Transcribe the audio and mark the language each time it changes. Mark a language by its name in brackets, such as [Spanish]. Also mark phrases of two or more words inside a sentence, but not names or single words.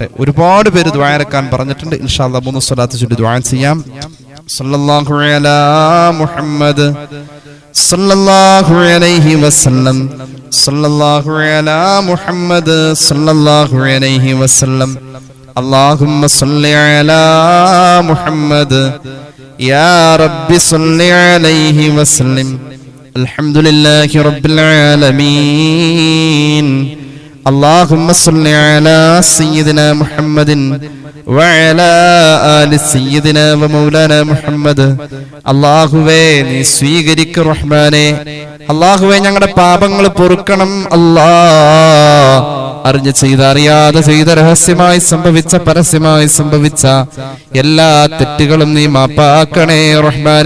[Malayalam] ഒരുപാട് പേര് ദുആ ഇറക്കാൻ പറഞ്ഞിട്ടുണ്ട്. [Arabic] إن شاء الله [Malayalam] 3 സ്വലാത്ത് ചൊല്ലി ദുആ ചെയ്യാം. [Arabic] صلى الله على محمد صلى الله عليه وسلم، صلى الله على محمد صلى الله عليه وسلم. اللهم صل على محمد يا رب صل عليه وسلم الحمد لله رب العالمين اللهم صل على سيدنا محمد وعلى آل سيدنا ومولانا محمد [Malayalam] അല്ലാഹുവേ നീ സ്വീകരിക്ക റഹ്മാനേ. അല്ലാഹുവേ ഞങ്ങളുടെ പാപങ്ങൾ പൊറുക്കണം അല്ലാഹ്. അറിഞ്ഞ് ചെയ്ത അറിയാതെ ചെയ്ത രഹസ്യമായി സംഭവിച്ച പരസ്യമായി സംഭവിച്ച എല്ലാ തെറ്റുകളും നീ മാപ്പാക്കണേ റഹ്മാനേ.